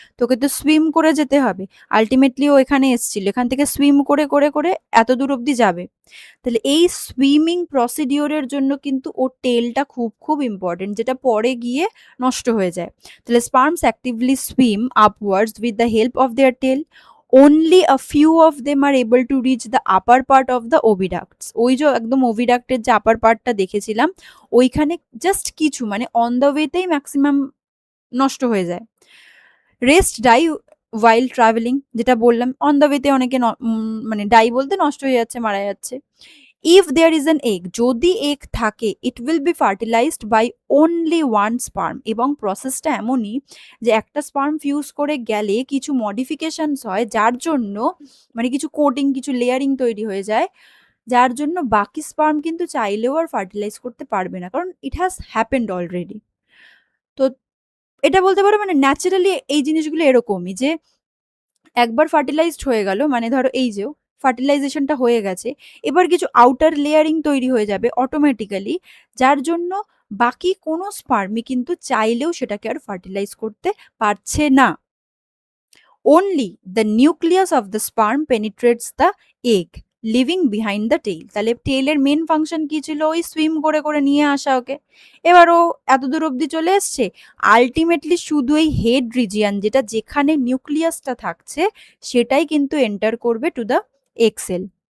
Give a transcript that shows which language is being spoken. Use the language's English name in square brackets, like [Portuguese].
[Bangla] তোকে তো সুইম করে যেতে হবে। আলটিমেটলি ও এখানে এসেছিল, এখান থেকে সুইম করে করে করে এত দূর অব্দি যাবে। তাহলে এই সুইমিং প্রসিডিওরের জন্য কিন্তু ওর টেলটা খুব খুব ইম্পর্টেন্ট, যেটা পরে গিয়ে নষ্ট হয়ে যায়। [English] তাহলে sperms actively swim upwards with the help of their tail. only a few of them are able to reach the upper part of the oviducts. [Bangla] ওই যে একদম ওভিডাক্টের যে আপার পার্টটা দেখেছিলাম, ওইখানে জাস্ট কিছু মানে অন দ্য ওয়েতেই ম্যাক্সিমাম নষ্ট হয়ে যায়। [English] rest die while travelling, [Bangla] যেটা বললাম অন দ্য ওয়েতে অনেকে মানে ডাই বলতে নষ্ট হয়ে যাচ্ছে, মারা যাচ্ছে। [English] if there is an egg, [Bangla] যদি এগ থাকে, [English] It will be fertilized by only one sperm. [Bangla] এবং প্রসেসটা এমনই যে একটা স্পার্ম ফিউজ করে গেলে কিছু মডিফিকেশনস হয়, যার জন্য মানে কিছু কোটিং, কিছু লেয়ারিং তৈরি হয়ে যায়, যার জন্য বাকি স্পার্ম কিন্তু চাইলেও আর ফার্টিলাইজ করতে পারবে না, কারণ [English] It has happened already. [Bangla] তো এটা বলতে পারো মানে ন্যাচারালি এই জিনিসগুলো এরকমই, যে একবার ফার্টিলাইজড হয়ে গেল, মানে ধরো এই যে ফার্টিলাইজেশনটা হয়ে গেছে, এবার কিছু আউটার লেয়ারিং তৈরি হয়ে যাবে অটোমেটিক্যালি, যার জন্য বাকি কোনো স্পার্মই কিন্তু চাইলেও সেটাকে আর ফার্টিলাইজ করতে পারছে না। [English] only the nucleus of the sperm penetrates the egg, [Bangla] living behind the tail. তাহলে টেইলের মেন ফাংশন কি ছিল? ওই সুইম করে করে নিয়ে আসা ওকে। এবার ও এত দূর অব্দি চলে এসছে, আলটিমেটলি শুধু এই হেড রিজিয়ান, যেটা যেখানে নিউক্লিয়াসটা থাকছে, সেটাই কিন্তু এন্টার করবে টু দ্য এক্সেল।